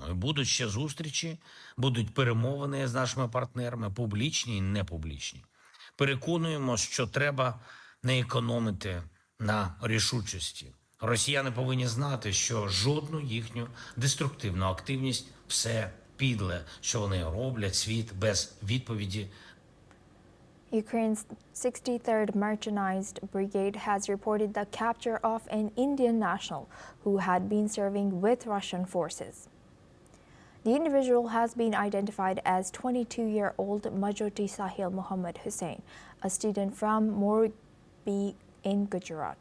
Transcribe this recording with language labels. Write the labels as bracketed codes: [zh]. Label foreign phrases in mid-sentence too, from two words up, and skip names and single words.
[uk] І будуть ще зустрічі, будуть перемовини з нашими партнерами, публічні і непублічні. Переконуємо, що треба не економити на рішучості. Росіяни повинні знати, що жодну їхню деструктивну активність, все підле, що вони роблять, світ без відповіді. [en] Ukraine's 63rd Mechanized Brigade has reported the capture of an Indian national who had been serving with Russian forces. The individual has been identified as 22-year-old Majoti Sahil Muhammad Hussain, a student from Morbi in Gujarat.